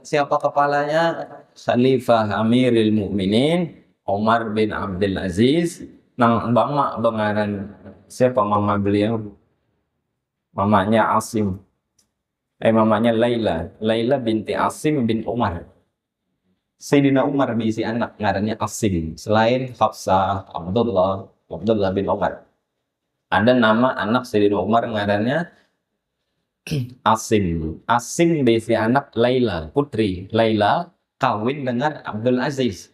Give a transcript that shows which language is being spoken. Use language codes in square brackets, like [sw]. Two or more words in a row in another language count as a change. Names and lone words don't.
[id] Siapa kepalanya? Khalifah Amiril Mukminin Umar bin Abdul Aziz. [bjn] Nang mama bengaran siapa mama beliau? Mamanya Asim. Mamanya Laila binti Asim bin Umar. Sayyidina Umar diisi anak ngarannya Asim. Selain Hafsah, Abdullah bin Umar. Ada nama anak Sayyidina Umar ngarannya Asim. Asim diisi anak Laila, putri. Laila kawin dengan Abdul Aziz.